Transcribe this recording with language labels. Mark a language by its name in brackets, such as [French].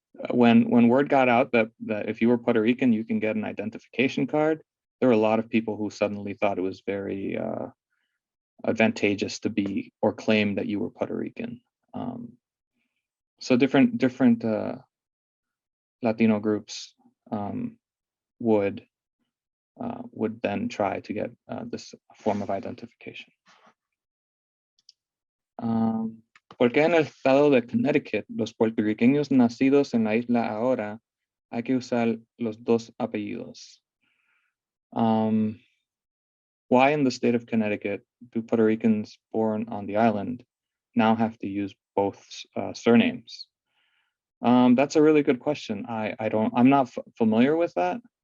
[English] When word got out that if you were Puerto Rican, you can get an identification card, there were a lot of people who suddenly thought it was very advantageous to be or claim that you were Puerto Rican. So different Latino groups would then try to get this form of identification. [Spanish] ¿Por qué en el estado de Connecticut los puertorriqueños nacidos en la isla ahora hay que usar los dos apellidos? [English] Why in the state of Connecticut do Puerto Ricans born on the island now have to use both surnames? That's a really good question. I'm not familiar with that.